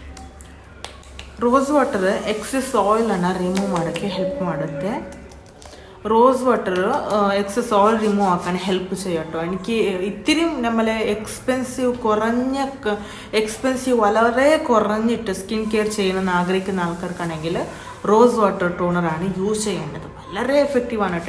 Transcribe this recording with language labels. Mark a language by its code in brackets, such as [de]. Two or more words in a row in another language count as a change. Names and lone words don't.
[en] rose water excess oil remove [kn] ಮಾಡೋಕ್ಕೆ ಹೆಲ್ಪ್ ಮಾಡುತ್ತೆ. [en] rose water excess oil remove [ml] ആക്കാൻ ഹെൽപ്പ് ചെയ്യും കേട്ടോ. എനിക്ക് ഇത്തിരി നമ്മളെ എക്സ്പെൻസീവ് വളരെ കുറഞ്ഞിട്ട് [en] skin care [ml] ചെയ്യണമെന്ന് ആഗ്രഹിക്കുന്ന ആൾക്കാർക്കാണെങ്കിൽ [en] rose water toner use [ml] ചെയ്യേണ്ടത്. വളരെ എഫക്റ്റീവാണ് കേട്ടോ.